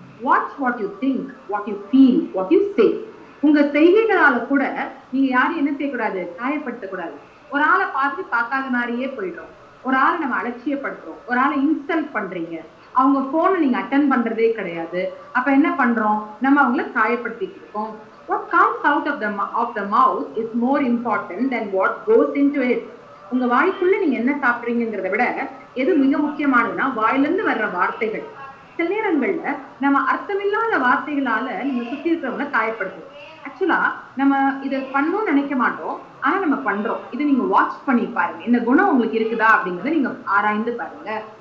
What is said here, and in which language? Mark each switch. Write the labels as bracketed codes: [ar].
[en] Watch what you think, what you feel, what you say. [ta] உங்க செய்கைகளால கூட நீங்க யாரும் என்ன செய்யக்கூடாது, காயப்படுத்தக்கூடாது. ஒரு ஆளை பார்த்துட்டு பார்க்காத மாதிரியே போயிடுறோம், ஒரு ஆளை நம்ம அலட்சியப்படுத்துறோம், ஒரு ஆளை இன்சல்ட் பண்றீங்க, அவங்க போனை நீங்க அட்டென்ட் பண்றதே கிடையாது. அப்ப என்ன பண்றோம், நம்ம அவங்கள காயப்படுத்திட்டு இருக்கோம். [en] What comes out of the mouth is more important than what goes into it. [ta] உங்க வாய்க்குள்ள நீங்க என்ன சாப்பிடுறீங்கிறத விட எது மிக முக்கியமானதுன்னா வாயிலிருந்து வர்ற வார்த்தைகள். சில நேரங்கள்ல நம்ம அர்த்தமில்லாத வார்த்தைகளால நீங்க சுத்தி இருக்கிறவங்களை காயப்படுத்தும். ஆக்சுவலா நம்ம இதை பண்ணணும்னு நினைக்க மாட்டோம், ஆனா நம்ம பண்றோம். இது நீங்க வாட்ச் பண்ணி பாருங்க, இந்த குணம் உங்களுக்கு இருக்குதா அப்படிங்கறத நீங்க ஆராய்ந்து பாருங்க.